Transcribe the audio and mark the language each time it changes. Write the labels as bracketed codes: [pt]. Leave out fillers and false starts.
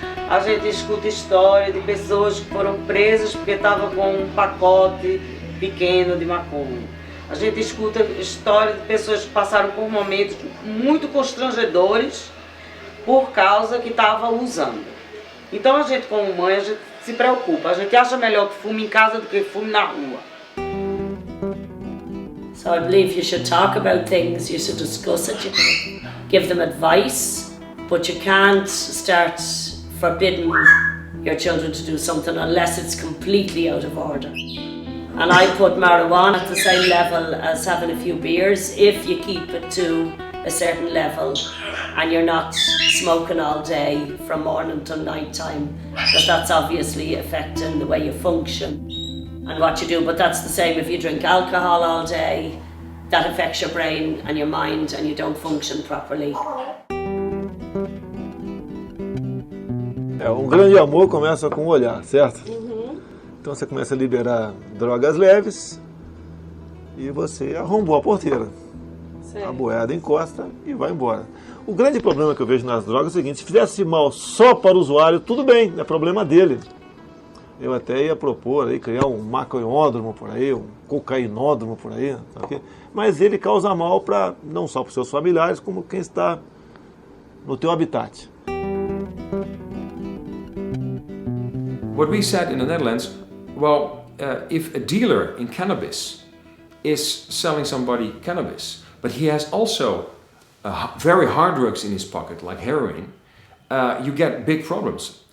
[pt] A gente escuta história de pessoas que foram presas porque estavam com um pacote pequeno de maconha. A gente escuta história de pessoas que passaram por momentos muito constrangedores por causa que estavam usando. Então a gente como mãe, a gente se preocupa, a gente acha melhor que fume em casa do que fume na rua. [en] So I believe you should talk about things, you should discuss it, you can give them advice, but you can't start forbidding your children to do something unless it's completely out of order. And I put marijuana at the same level as having a few beers if you keep it to a certain level and you're not smoking all day from morning till night time, because that's obviously affecting the way you function and what you do. But that's the same if you drink alcohol all day, that affects your brain and your mind and you don't function properly. [pt] Um grande amor começa com o olhar, certo? Então você começa a liberar drogas leves e você arrombou a porteira. Sim. A boiada encosta e vai embora. O grande problema que eu vejo nas drogas é o seguinte: se fizesse mal só para o usuário, tudo bem, é problema dele. Eu até ia propor aí, criar um maconhódromo por aí, um cocainódromo por aí, sabe? Mas ele causa mal não só para os seus familiares, como quem está no teu habitat. [en] What we said in the Netherlands, well, if a dealer in cannabis is selling somebody cannabis, but he has also very hard drugs in his pocket, like heroin, you get big problems.